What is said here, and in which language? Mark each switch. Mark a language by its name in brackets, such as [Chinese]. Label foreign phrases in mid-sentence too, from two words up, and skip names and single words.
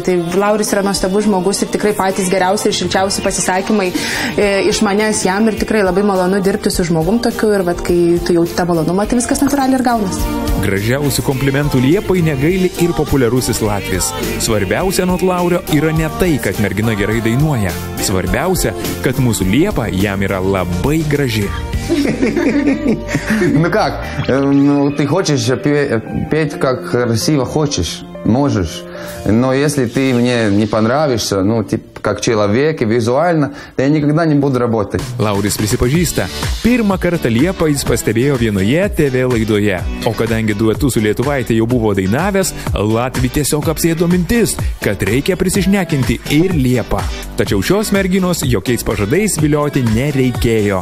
[Lithuanian] Tai Lauris yra nuostabus žmogus ir tikrai patys geriausi ir šilčiausi pasisakymai iš manęs jam ir tikrai labai malonu dirbti su žmogum tokiu ir vat, kai tu jauti tą malonumą, tai viskas natūraliai ir gaunas. Gražiausių komplimentų Liepai negaili ir populiarusis latvis. Svarbiausia anot Laurio yra ne tai, kad mergina gerai dainuoja. Svarbiausia, kad mūsų Liepa jam yra labai graži. [Russian] Ну как, ты хочешь петь как красиво хочешь, можешь. Но если ты мне не понравишься, как человек и визуально, то я никогда не буду работать. [Lithuanian] Lauris prisipažįsta, pirmą kartą Liepą jis pastebėjo vienoje TV laidoje. O kadangi duetu su Lietuvaitė jau buvo dainavęs, Latvį tiesiog apsėdo mintis, kad reikia prisišnekinti ir Liepą. Tačiau šios merginos jokiais pažadais vilioti nereikėjo.